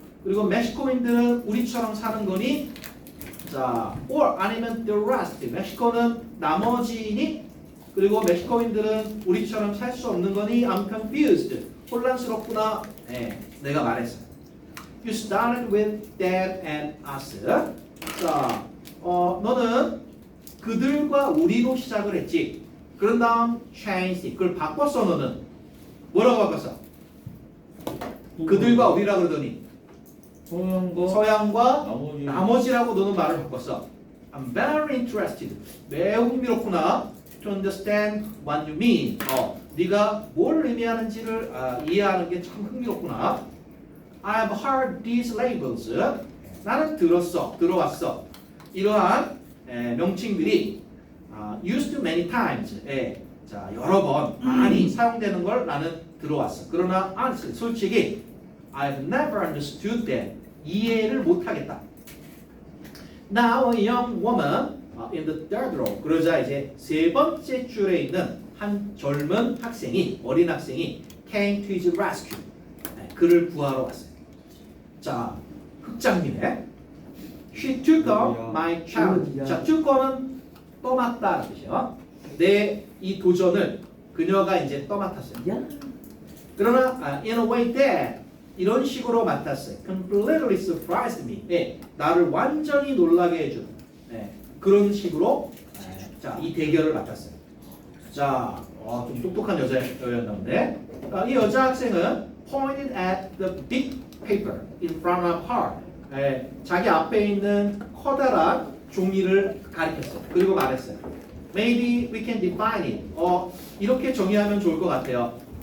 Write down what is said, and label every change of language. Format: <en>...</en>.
<ko>그리고 멕시코인들은 우리처럼 사는 거니?</ko> <en>자, or 아니면 the rest.</en> <ko>멕시코는 나머지니? 그리고 멕시코인들은 우리처럼 살 수 없는 거니?</ko> <en>I'm confused.</en> <ko>혼란스럽구나. 내가 말했어요.</ko> <en>You started with that and us.</en> <ko>자, 너는 그들과 우리로 시작을 했지. 그런 다음 changed. 그걸 바꿨어, 너는. 뭐라고 바꿨어? 그들과 우리라 그러더니 소양과 서양과 나머지 나머지라고 너는 말을 바꿨어.</ko> <en>I'm very interested.</en> <ko>매우 흥미롭구나.</ko> <en>To understand what you mean.</en> <ko>네가 뭘 의미하는지를 이해하는 게 참 흥미롭구나.</ko> <en>I've heard these labels.</en> <ko>나는 들어왔어. 이러한 명칭들이</ko> <en>used many times.</en> <ko>자, 여러 번 많이 사용되는 걸 나는 들어왔어.</ko> <en>그러나 honestly, 솔직히 I've never understood that.</en> <ko>이해를 못하겠다.</ko> <en>Now a young woman in the third row.</en> <ko>그러자 이제 세 번째 줄에 있는 한 젊은 학생이, 어린 학생이</ko> <en>came to his rescue.</en> <ko>그를 구하러 왔어요.</ko> <en>자, 흑장님의 She took up my challenge.</en> <ko>자, took은 떠맡다는 뜻이에요. 내 이 도전을 그녀가 이제 떠맡았어요. 야 그러나</ko> <en>in a way that</en> <ko>이런 식으로 맡았어요.</ko> <en>Completely surprised me.</en> <ko>나를 완전히 놀라게 해준 그런 식으로 자, 이 대결을 맡았어요. 자, 좀 똑똑한 여자였나 본데 이 여자 학생은</ko> <en>pointed at the big paper in front of her.</en> <ko>자기 앞에 있는 커다란 종이를 가리켰어요. 그리고 말했어요.</ko> <en>Maybe we can define it.</en> <ko>이렇게 정의하면 좋을 것 같아요.</ko>